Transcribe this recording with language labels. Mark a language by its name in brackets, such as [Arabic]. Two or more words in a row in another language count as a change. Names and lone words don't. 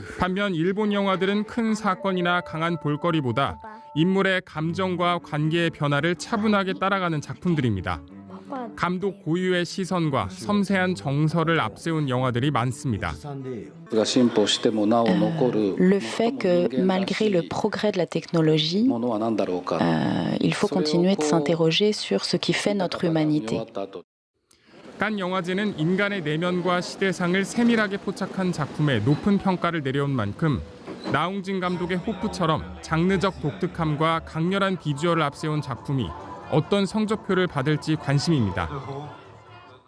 [Korean] 반면 일본 영화들은 큰 사건이나 강한 볼거리보다 인물의 감정과 관계의 변화를 차분하게 따라가는 작품들입니다. 감독 고유의 시선과 섬세한 정서를 앞세운 영화들이 많습니다. [French] Le fait que malgré le progrès de la technologie, il faut continuer de s'interroger sur ce qui fait notre humanité. [Korean] 칸 영화제는 인간의 내면과 시대상을 세밀하게 포착한 작품에 높은 평가를 내려온 만큼 나홍진 감독의 호프처럼 장르적 독특함과 강렬한 비주얼을 앞세운 작품이 어떤 성적표를 받을지 관심입니다.